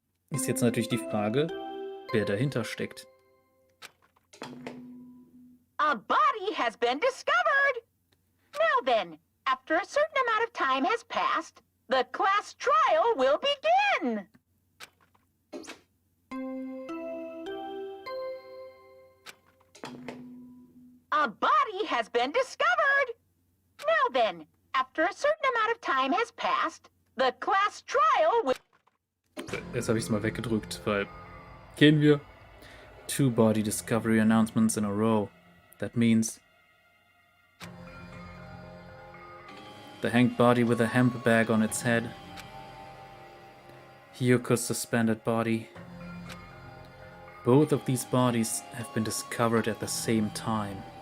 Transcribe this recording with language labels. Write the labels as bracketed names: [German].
[German] Ist jetzt natürlich die Frage, wer dahinter steckt. [English] A body has been discovered! Now then, after a certain amount of time has passed, the class trial will begin! A body has been discovered! Now then, after a certain amount of time has passed, the class trial will... [German] Jetzt habe ich es mal weggedrückt, weil kennen wir. [English] 2 body discovery announcements in a row. That means the hanged body with a hemp bag on its head. Hiyoko's suspended body. Both of these bodies have been discovered at the same time.